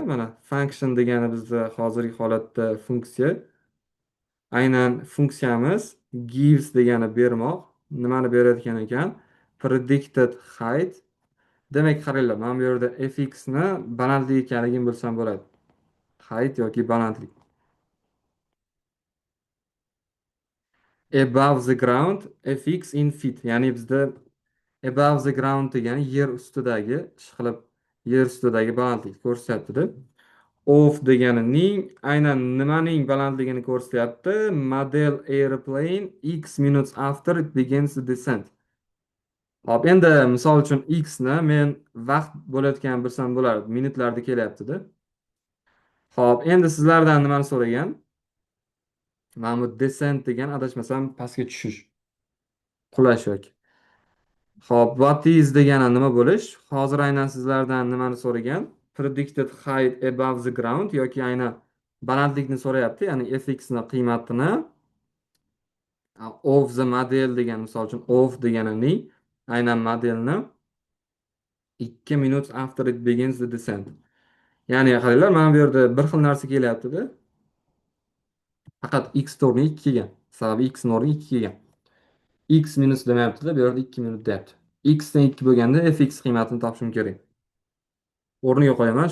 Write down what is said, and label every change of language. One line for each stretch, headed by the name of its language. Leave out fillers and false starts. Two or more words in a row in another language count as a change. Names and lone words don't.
Uzbek: Mana function degani bizda hozirgi holatda funksiya. Aynan funksiyamiz gives degani bermoq. Nimani berayotgan ekan?
English: Predicted height.
Uzbek: Demak, qaranglar, mana bu yerda fx ni balandligi ekanligini bilsam bo'ladi. Height yoki balandlik.
English: Above the ground fx in feet.
Uzbek: Ya'ni bizda
English: above the ground
Uzbek: degani yer ustidagi, ishqilib yer ustidagi balandlik ko'rsatyapti-da. Of deganining aynan nimaning balandligini ko'rsatyapti?
English: Model airplane x minutes after it begins to descend.
Uzbek: Hop, endi misol uchun x ni men vaqt bo'layotganini bilsam bo'lardi. Minutlarda kelyapti-da. Hop, endi sizlardan nimani so'ragan? Mana bu descent degan adashmasam pastga tushish, qulash yoki. Hop,
English: what is
Uzbek: degani nima bo'lish? Hozir aynan sizlardan nimani so'ragan?
English: Predicted height above the ground
Uzbek: yoki aynan balandlikni so'rayapti, ya'ni fx ni qiymatini
English: of the model
Uzbek: degan misol uchun of degani ni aynan modelni
English: 2 minutes after it begins the descent.
Uzbek: Ya'ni qaranglar, mana bu yerda bir xil narsa kelyapti-da. Faqat x o'rniga 2 kelgan. Sababi x o'rniga 2 kelgan. X minus demayapti-da, bu yerda 2 minut deyapti. X dan 2 bo'lganda fx qiymatini topishim kerak. O'rniga qo'yaman.